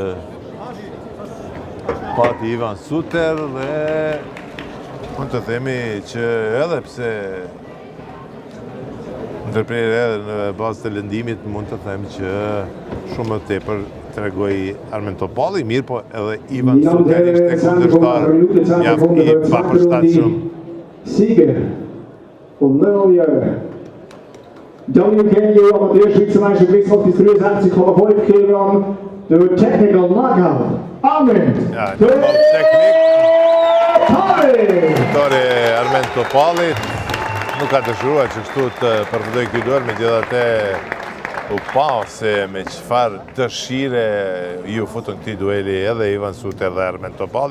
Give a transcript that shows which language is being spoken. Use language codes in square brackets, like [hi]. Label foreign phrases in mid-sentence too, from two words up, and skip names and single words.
[sq] pati Ivan Suter dhe mund të themi që edhe pse ndërprerje edhe në bazë të lëndimit mund të them që shumë më tepër tregoi Armen Topalli, mirë po edhe Ivan Suter ishte kundërshtar mjaft i papërshtatshëm. [de] Sieger und neuer WKU Amateur-Schweizermeister Gewichtsklasse bis 63,5 Kilogramm durch [en] Technical Knockout. [de] Armen Topalli! [sq] Armen Topalli nuk ka dëshiruar që kështu të përfundoj ky duel, megjithatë u pa se me çfarë dëshire ju futën këtij dueli edhe Ivan Suter dhe Armen Topalli.